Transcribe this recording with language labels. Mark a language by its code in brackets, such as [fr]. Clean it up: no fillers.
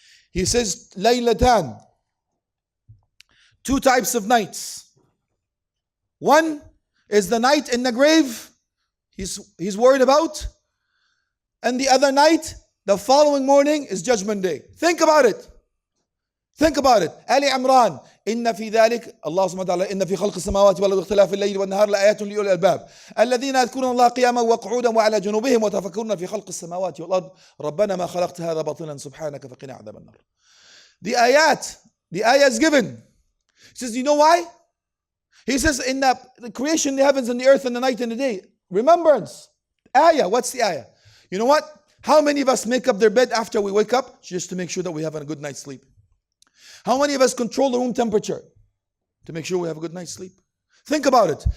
[en] He says, Laylatan. 2 types of nights. One is the night in the grave. He's worried about. And the other night, the following morning, is Judgment Day. Think about it. Ali Imran. [ar] إن في ذلك الله سبحانه وتعالى إن في خلق السماوات والأرض واختلاف الليل والنهار لآيات لأولي الألباب الذين يذكرون الله قياما وقعودا وعلى جنوبهم وتفكرون في خلق السماوات والأرض ربنا ما خلقت هذا باطلا سبحانك فقنا عذاب النار. [en] The ayah is given. He says, you know why? He says, in the creation, the heavens and the earth and the night and the day. Remembrance. Ayah. What's the ayah? You know what? How many of us make up their bed after we wake up just to make sure that we have a good night's sleep? How many of us control the room temperature to make sure we have a good night's sleep? Think about it.